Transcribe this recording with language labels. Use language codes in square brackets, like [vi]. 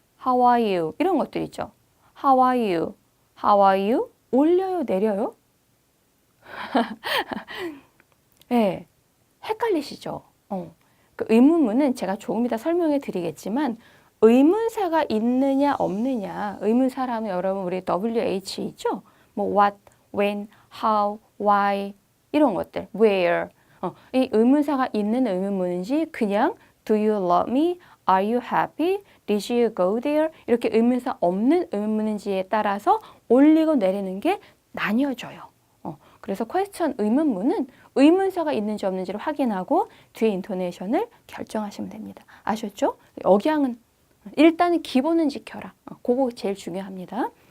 [en] How are you? [ko] 이런 것들 있죠. [en] How are you? How are you? [ko] 올려요, 내려요? 네, 헷갈리시죠? 그 의문문은 제가 조금 이따 설명해 드리겠지만 의문사가 있느냐 없느냐 의문사라면 여러분 우리 WH 있죠? 뭐 what, when, how, why 이런 것들 where 이 의문사가 있는 의문문인지 그냥 [en] do you love me? Are you happy? Did you go there? [ko] 이렇게 의문사 없는 의문문인지에 따라서 올리고 내리는 게 나뉘어져요. 그래서 question 의문문은 의문사가 있는지 없는지를 확인하고 뒤에 인토네이션을 결정하시면 됩니다. 아셨죠? 억양은 일단은 기본은 지켜라. 그거 제일 중요합니다.